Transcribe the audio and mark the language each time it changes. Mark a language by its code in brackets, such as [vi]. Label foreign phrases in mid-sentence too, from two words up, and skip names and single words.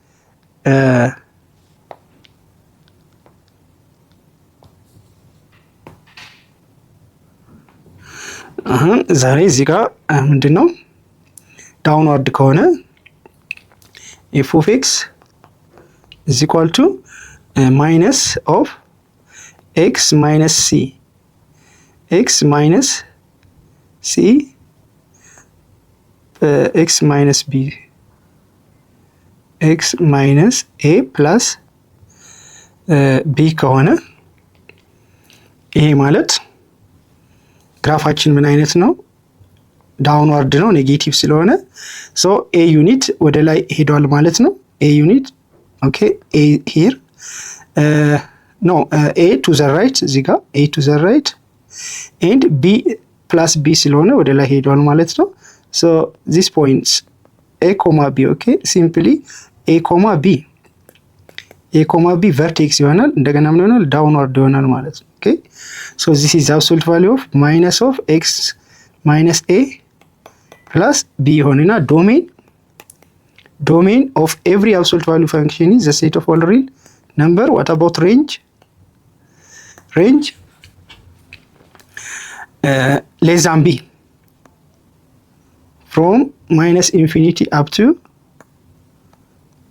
[am] ዛሬ እዚህ ጋር ምንድነው ዳውንዋርድ ከሆነ [en] f of x is equal to minus of x minus c x minus c x minus b x minus a plus b [am] ከሆነ ይሄ ማለት ግራፋችን ምን አይነት ነው? ዳውንዋርድ ነው ኔጌቲቭ ስለሆነ ሶ a ዩኒት ወደ ላይ ሄዷል ማለት ነው። a ዩኒት ኦኬ [en] a here no a to the right [am] እዚህ ጋር [en] a to the right and b plus b [am] ስለሆነ ወደ ላይ ሄዷል ማለት ነው። [en] so this points a comma b okay simply a comma b vertex [am] ይሆናል። እንደገና ምን ይሆናል? ዳውንዋርድ ይሆናል ማለት ነው። [en] okay so this is the absolute value of minus of x minus a plus b ይሆንና domain of every absolute value function is the set of all real number. What about range less than b from minus infinity up to b.